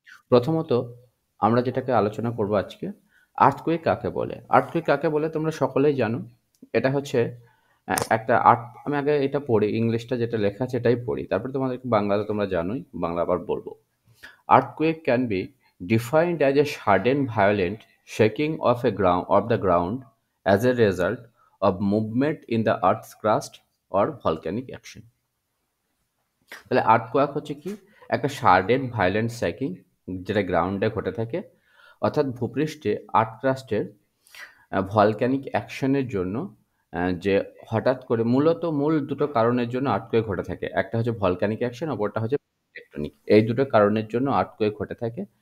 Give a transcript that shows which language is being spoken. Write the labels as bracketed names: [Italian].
[Bangla] প্রথমত আমরা যেটাকে আলোচনা করব আজকে, আর্থকুয়েক কাকে বলে? আর্থকুয়েক কাকে বলে তোমরা সকলেই জানো। এটা হচ্ছে একটা আমি আগে এটা পড়ি, ইংলিশটা যেটা লেখা আছে এটাই পড়ি। তারপরে তোমাদেরকে বাংলাতে তোমরা জানোই, বাংলা আবার বলবো। [English] Earthquake can be defined as a sudden violent shaking of the ground as a result of movement in the earth's crust or volcanic action. [Bangla] তাহলে আর্থকোয়াক হচ্ছে কি? একটা সাডেন ভায়োলেন্ট শেকিং যেটা গ্রাউন্ডে ঘটে থাকে, অর্থাৎ ভূপৃষ্ঠে আর্থ ক্রাস্টের ভলক্যানিক অ্যাকশনের জন্য যে হঠাৎ করে মূল দুটো কারণের জন্য আর্থকোয়েক ঘটে থাকে। একটা হচ্ছে ভলক্যানিক অ্যাকশন, অপরটা হচ্ছে টেকটনিক। এই দুটো কারণের জন্য আর্থকোয়েক ঘটে থাকে।